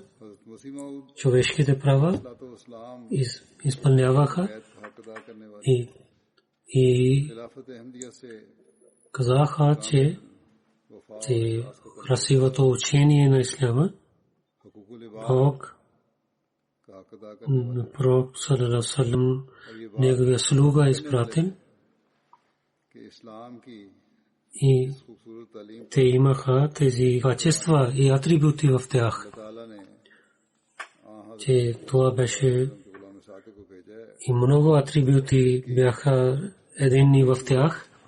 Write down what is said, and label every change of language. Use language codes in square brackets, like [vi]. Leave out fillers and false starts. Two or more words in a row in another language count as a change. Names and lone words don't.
[bg] Човешките права изпълняваха и казаха, че красивото учение на исляма, Бог, пророк [ar] صلى الله عليه وسلم, [bg] неговия слуга изпратен, и те имаха тези качества и атрибути в тях, че това беше и много атрибути бяха единни в тях.